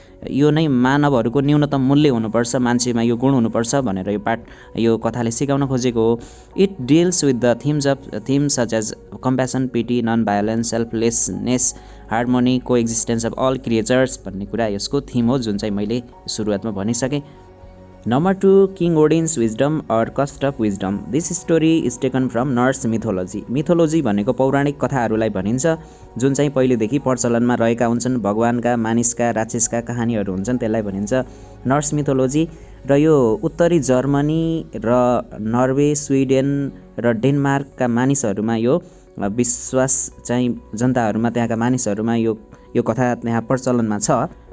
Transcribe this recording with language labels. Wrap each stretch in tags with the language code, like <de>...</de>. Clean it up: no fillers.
<ne>यो नै मानवहरूको न्यूनतम मूल्य हुनुपर्छ, मान्छेमा यो गुण हुनुपर्छ भनेर यो कथाले सिकाउन खोजेको हो।</ne> <en>it deals with the themes such as compassion, pity, non violence, selflessness, harmony, coexistence of all creatures</en> <ne>भन्ने कुरा यसको थिम हो, जुन चाहिँ मैले सुरुवातमा भनिसकेँ।</ne> <en>Number 2, king ओडिन्स wisdom or cost of wisdom. This story is taken from nurse मिथोलोजी।</en> <ne>मिथोलोजी भनेको पौराणिक कथाहरूलाई भनिन्छ जुन चाहिँ पहिलेदेखि प्रचलनमा रहेका हुन्छन्। भगवानका, मानिसका, राक्षसका कहानीहरू हुन्छन्, त्यसलाई भनिन्छ नर्स मिथोलोजी। र यो उत्तरी जर्मनी र नर्वे, स्विडेन र डेनमार्कका मानिसहरूमा यो विश्वास चाहिँ जनताहरूमा, त्यहाँका मानिसहरूमा यो कथा त्यहाँ प्रचलनमा छ।</ne>